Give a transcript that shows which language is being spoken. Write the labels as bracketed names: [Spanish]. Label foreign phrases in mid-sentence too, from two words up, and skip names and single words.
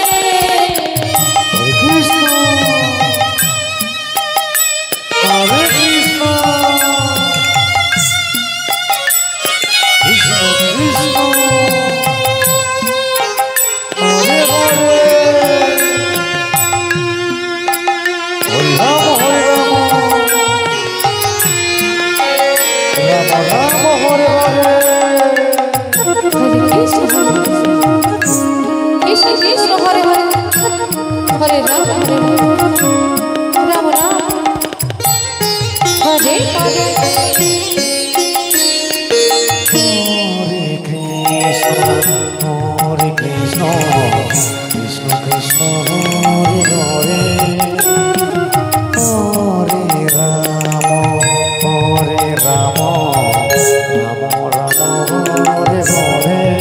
[Sanskrit] কৃষ্ণ হরে কৃষ্ণ কৃষ্ণ কৃষ্ণ হরে হরে হরে রাম রাম রাম হরে হরে কৃষ্ণ কৃষ্ণ হরে হরে হরে রাম হরে রাম পদে পদে Hare Krishna, Krishna Krishna, Hare Hare, Hare Rama, Rama Rama, Hare Hare.